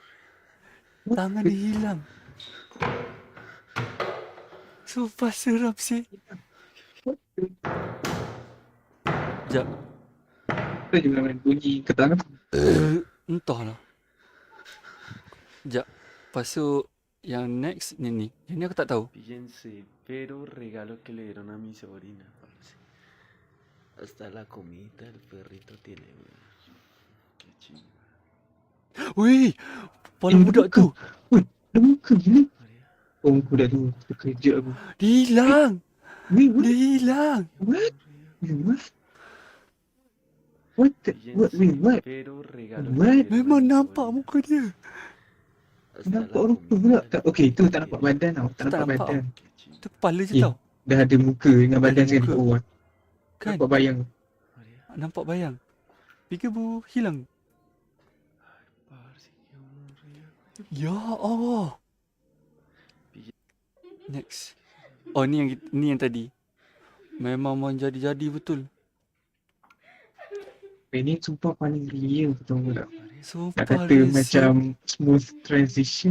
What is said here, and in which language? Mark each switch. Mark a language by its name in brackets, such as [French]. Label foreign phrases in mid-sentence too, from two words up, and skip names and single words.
[Malay] Sumpah seram sih. Sekejap. tu je main bunyi ketangan Entahlah. Sekejap. Lepas tu yang next ni. Yang ni aku tak tahu. [Spanish] Fíjense, pero regalo que le dieron a mi sobrina, parce. Hasta la comida el perrito tiene, güey. Qué chido. [Malay] Wih, kepala Dia budak buka. tu. Weh, dia buka gila. Maria. Oh, budak tu. Terkejut aku. Dia hilang. Weh, Dia what? hilang. [English] What? Weh, what? What the? What? [Spanish] Fíjense, [Malay] Weh, what? [Spanish] pero regalo que [Malay] What? [Spanish] le dieron a [Malay] Memang [Spanish] mi [Malay] nampak [Spanish] sobrina. [Malay] muka dia. [Spanish] Hasta [Malay] Nampak [Spanish] la [Malay] rupa pula. [Spanish] comida el [Malay] Tak, okay, tu tak nampak [Spanish] perrito [Malay] badan tau. Tak Tu tak nampak nampak badan. [Spanish] Qué chido. [Malay] Tu kepala je Eh, tau. dah ada muka dengan Dah badan ada sekali muka. kat bawah. Kan? Nampak bayang. María. Nampak bayang. Peekaboo, hilang. [Spanish] Parce, qué aburrido. [Arabic] Ya Allah. [Malay] Next. Oh, ni yang tadi. Memang jadi-jadi betul. Ini sumpah paling real betul tak? Sumpah Tak kata dia macam [English] smooth transition.